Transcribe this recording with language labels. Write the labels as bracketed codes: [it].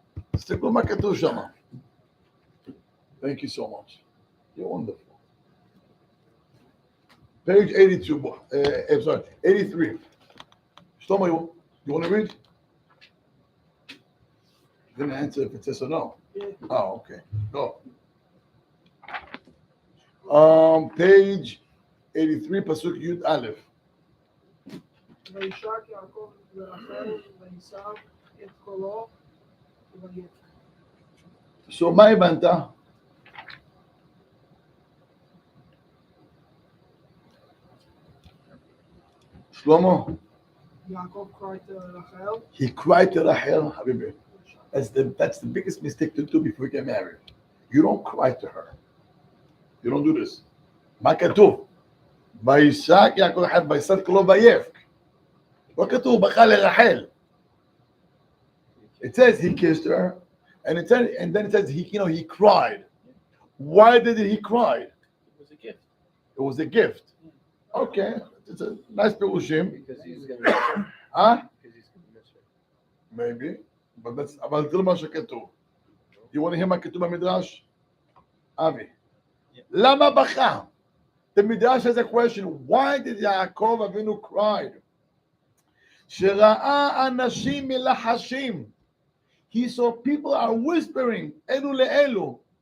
[he] תסתכלו מה כתוב שם. [en] Thank you so much. You're wonderful. Page 82, I'm sorry, 83. Shlomo, you want to read? You're going to answer if it says or no. Oh, okay. Go. Page 83, פסוק י"א. [he] וישק יעקב ורחל ויישא את קולו ויצא. So מה הבנת? שלמה, [en] Yaakov cried to Rachel. he cried to Rachel, Habibi. That's the biggest mistake to do before you get married. You don't cry to her. You don't do this. [he] מה כתוב? וישק יעקב ורחל ויישא את קולו ויבך. לא כתוב בכה לרחל. [en] It says he kissed her, and then it says he cried. Why did he cry? It was a gift. It was a gift. Okay, it's a nice pirushim. Because he's going to miss her. Huh? Because he's going to miss her. Maybe, but that's [he] אבל זה לא מה שכתוב. [en] You want to hear [he] מה כתוב במדרש? אבי. למה בכה? [en] The Midrash has a question. Why did Yaakov Avinu cry? [he] שראה אנשים מלחשים. [en] He saw people are whispering, [he] אלו לאלו.